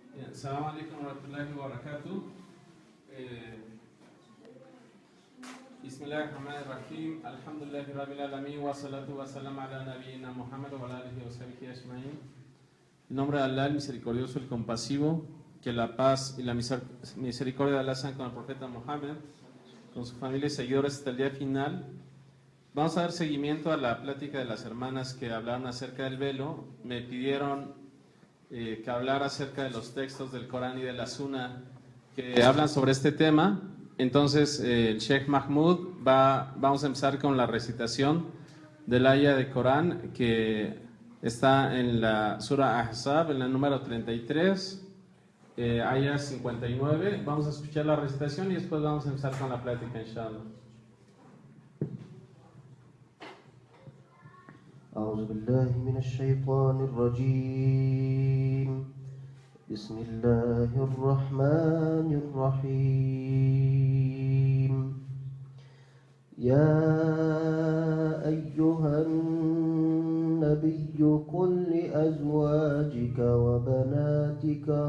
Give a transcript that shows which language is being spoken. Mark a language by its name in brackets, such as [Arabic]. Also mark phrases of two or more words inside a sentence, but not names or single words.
[Arabic] السلام عليكم ورحمة الله وبركاته بسم الله الرحمن الرحيم. الحمد لله رب العالمين والصلاة والسلام على نبينا محمد وعلى آله وصحبه أجمعين. [Spanish] En nombre de Allah, el misericordioso, el compasivo, que la paz y la misericordia de Allah sean con el profeta Muhammad, con su familia y seguidores hasta el día final. Vamos a dar seguimiento a la plática de las hermanas que hablaron acerca del velo. Me pidieron que hablara acerca de los textos del Corán y de la Sunna que hablan sobre este tema. Entonces el Sheikh Mahmoud vamos a empezar con la recitación del aya de Corán que está en la Sura Ahzab, en la número 33, aya 59. Vamos a escuchar la recitación y después vamos a empezar con la plática, inshallah. [Arabic] أعوذ بالله من الشيطان الرجيم بسم الله الرحمن الرحيم يا أيها النبي قل لأزواجك وبناتك